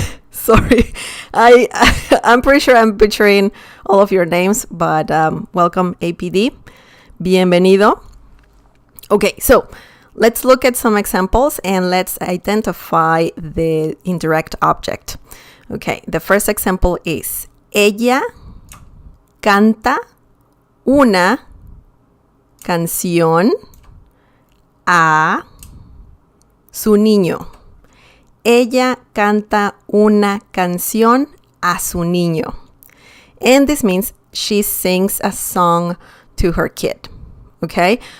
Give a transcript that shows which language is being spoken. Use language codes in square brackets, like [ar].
[en] Sorry, I'm pretty sure I'm butchering all of your names, but welcome, APD. [es] Bienvenido. [en] Okay, so let's look at some examples and let's identify the indirect object. Okay, the first example is [es] ella canta una canción a su niño. ella canta una canción a su niño. [en] And this means she sings a song to her kid. Okay?